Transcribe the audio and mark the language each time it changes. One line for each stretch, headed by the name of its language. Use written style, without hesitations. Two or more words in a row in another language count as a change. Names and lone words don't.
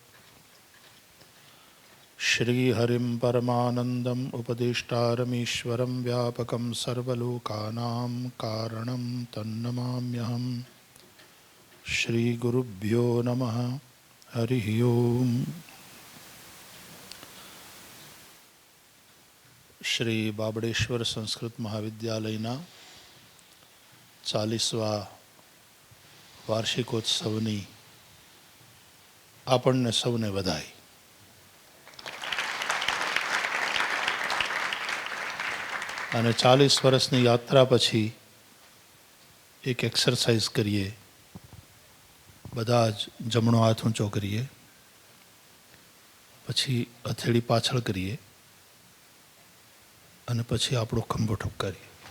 Sanskrit: श्रीहरिं परमानन्दम् उपदेष्टारमीश्वरं व्यापकं सर्वलोकानां कारणं तन्नमाम्यहम्। श्रीगुरुभ्यो नमः। हरिः ओम्।
Gujarati: श्री बाबड़ेश्वर संस्कृत महाविद्यालयના 40વા વાર્ષિકોત્સવની આપણને સૌને વધાઈ। અને 40 વર્ષની યાત્રા પછી એક એક્સરસાઇઝ કરીએ, બધા જ જમણો હાથ ઊંચો કરીએ, પછી હથેળી પાછળ કરીએ અને પછી આપણો ખંભો ઠપકારીએ।